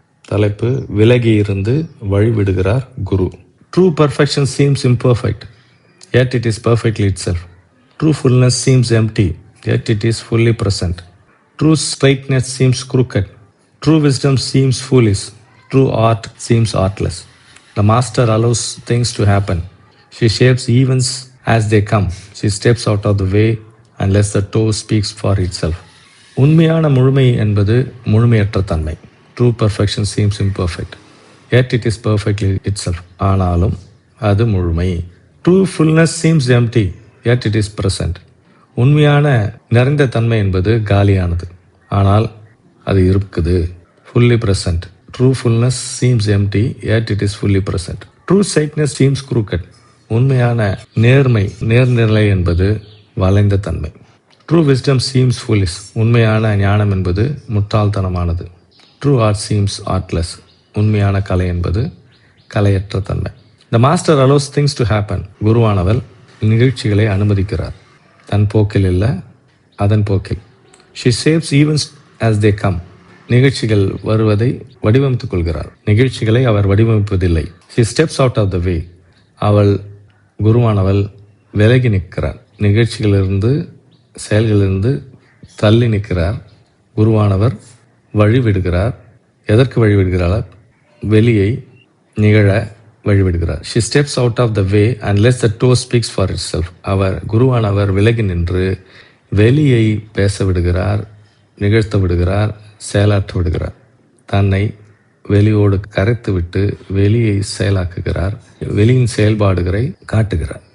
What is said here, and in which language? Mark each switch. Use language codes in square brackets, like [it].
[ta] தலைப்பு விலகி இருந்து வழிவிடுகிறார் குரு. [en] True perfection seems imperfect, yet it is perfectly itself. True fullness seems empty, yet it is fully present. True straightness seems crooked, true wisdom seems foolish, true art seems artless. The master allows things to happen. She shapes events as they come. She steps out of the way and lets the toe speaks for itself. [ta] உண்மையான முழுமை என்பது முழுமையற்ற தன்மை. [en] True perfection seems imperfect, yet it is perfectly itself. [ta] ஆனாலும் அது முழுமை. [en] True fullness seems empty, yet it is present. [ta] உண்மையான நிறைந்த தன்மை என்பது காலியானது, ஆனால் அது இருக்குது. [en] Fully present. True fullness seems empty, yet it is fully present. True straightness seems crooked. [ta] உண்மையான நேர்நிலை என்பது வளைந்த தன்மை. [en] True wisdom seems foolish. [ta] உண்மையான ஞானம் என்பது முட்டாள்தனமானது. [en] True art seems artless. [ta] உண்மையான கலை என்பது கலையற்ற தன்மை. [en] The master allows things to happen. [ta] குருவானவர் நிகழ்ச்சிகளை அனுமதிக்கிறார். தன் போக்கில் இல்லை, அதன் போக்கில். [en] She shapes events as they come. [ta] நிகழ்ச்சிகள் வருவதை வடிவமைத்துக் கொள்கிறார். நிகழ்ச்சிகளை அவர் வடிவமைப்பதில்லை. [en] She steps out of the way. [ta] அவள் குருவானவள் விலகி நிற்கிறார். நிகழ்ச்சிகளிலிருந்து செயல்களிலிருந்து தள்ளி நிற்கிறார். குருவானவர் வழிவிடுகிறார். எதற்கு வழிவிடுகிறார்? வெளியை நிகழ வழிவிடுகிறார். [en] She steps out of the way and lets the toe speaks for itself. [ta] குருவானவர் விலகி நின்று வெளியை பேச விடுகிறார், நிகழ்த்த விடுகிறார், செயலாற்ற விடுகிறார். தன்னை வெளியோடு கரைத்து விட்டு வெளியை செயலாக்குகிறார். வெளியின் செயல்பாடுகளை காட்டுகிறார்.